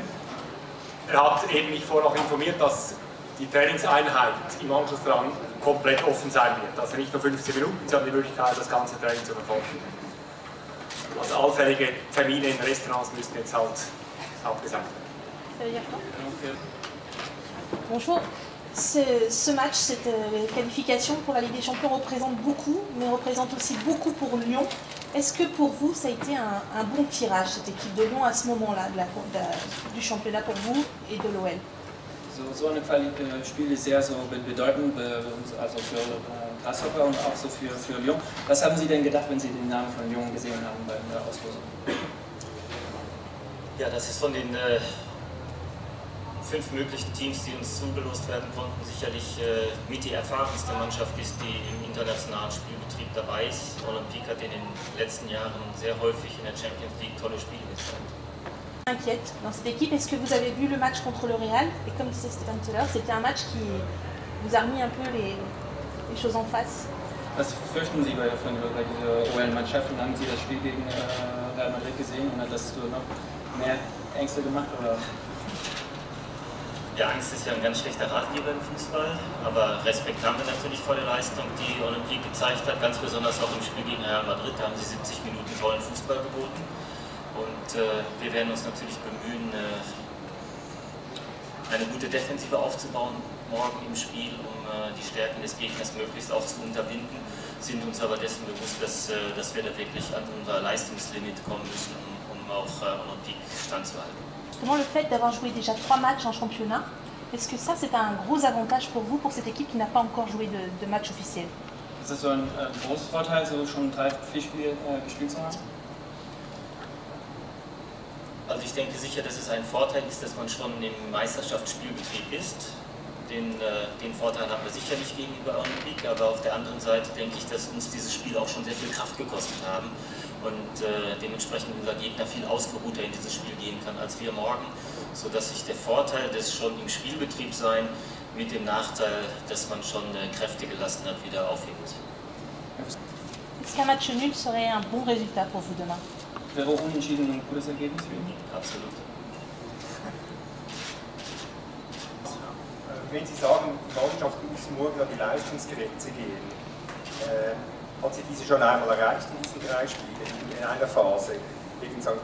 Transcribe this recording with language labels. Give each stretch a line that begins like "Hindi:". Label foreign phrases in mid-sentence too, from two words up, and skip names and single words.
German: Er hat eben mich vorher noch informiert, dass die Trainingseinheit im Anschluss daran komplett offen sein wird. Also nicht nur 15 Minuten, Sie haben die Möglichkeit, das ganze Training zu verfolgen. Also allfällige Termine in Restaurants müssen jetzt halt abgesagt werden.
French: Bonjour. Ce match, cette qualification pour la Ligue des Champions représente beaucoup, mais représente aussi beaucoup pour Lyon. Est-ce que pour vous, ça a été un bon tirage, cette équipe de Lyon, à ce moment-là, du championnat pour vous et de l'OL?
German: So eine Spiel ist sehr so bedeutend, also für Grasshopper und auch so für Lyon. Was haben Sie denn gedacht, wenn Sie den Namen von Lyon gesehen haben bei der Auslosung? Ja, das ist von den 5 möglichen Teams, die uns zugelost werden konnten, sicherlich mit die erfahrenste Mannschaft ist, die im internationalen Spielbetrieb dabei ist. Olympique hat in den letzten Jahren sehr häufig in der Champions League tolle Spiele gezeigt.
French: Inquiète dans cette équipe, est-ce que vous avez vu le match contre le Real? Et comme disait Stéphane tout à l'heure, c'était un match qui vous a remis un peu les choses en face.
German: Was fürchten Sie bei dieser OL-Mannschaft? Haben Sie das Spiel gegen Real Madrid gesehen und hat das noch mehr Ängste gemacht? Oder? Ja, Angst ist ja ein ganz schlechter Ratgeber im Fußball, aber Respekt haben wir natürlich vor der Leistung, die Olympique gezeigt hat, ganz besonders auch im Spiel gegen Real Madrid. Da haben sie 70 Minuten tollen Fußball geboten und wir werden uns natürlich bemühen, eine gute Defensive aufzubauen morgen im Spiel, um die Stärken des Gegners möglichst auch zu unterbinden, sind uns aber dessen bewusst, dass wir da wirklich an unser Leistungslimit kommen müssen, um auch Olympique standzuhalten.
French: Justement, le fait d'avoir joué déjà 3 matchs en championnat, est-ce que ça c'est un gros avantage pour vous, pour cette équipe qui n'a pas encore joué de match officiel?
German: Ist das so ein großes Vorteil, so schon 3-4 Spiele gespielt zu haben? Also ich denke sicher, dass es ein Vorteil ist, dass man schon im Meisterschaftsspielbetrieb ist. Den Vorteil haben wir sicherlich gegenüber Olympique, aber auf der anderen Seite denke ich, dass uns dieses Spiel auch schon sehr viel Kraft gekostet haben und dementsprechend unser Gegner viel ausgeruhter in dieses Spiel gehen kann als wir morgen, sodass sich der Vorteil des schon im Spielbetrieb sein mit dem Nachteil, dass man schon Kräfte gelassen hat, wieder aufhebt.
French: Est-ce qu'un match nul serait un bon résultat pour vous demain?
German: Wäre unentschieden ein gutes Ergebnis für ihn? Absolut. Wenn Sie sagen, die Mannschaft muss morgen an die Leistungsgrenze gehen, hat sie diese schon einmal erreicht in diesen 3 Spielen, in einer Phase, gegen St.